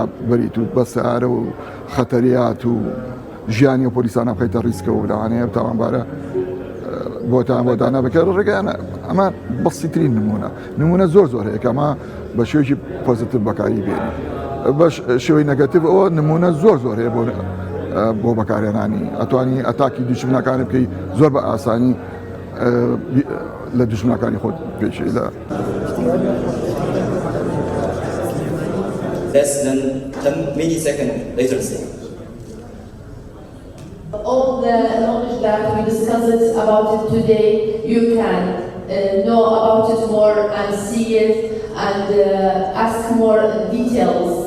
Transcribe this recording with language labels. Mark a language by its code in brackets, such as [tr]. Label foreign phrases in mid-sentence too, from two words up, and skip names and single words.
[ckb] بەریت و بە سارە و خەتەریات و ژیانی و پۆلیسانە بخەیتە ریسکە و لەوانەیە تاوانبارە بۆ دانا بکە ڕێگەیانە ئەمە بەسیترین نمونە زۆر هەیە کە ئەمە بە شێوەیەکی پۆزیتیڤ بەکاری بێنی بە شێوەی نەگەتیڤ ئەوە نمونە زۆر هەیە بۆ بەکارهێنانی ئەتوانی ئەتاکی دوژمنەکانی بکەی زۆر بە ئاسانی لە دوژمنەکانی خۆت پێشی لە [en] less than 10 milliseconds latency. All the knowledge that we discussed about it today, you can know about it more and see it and ask more details.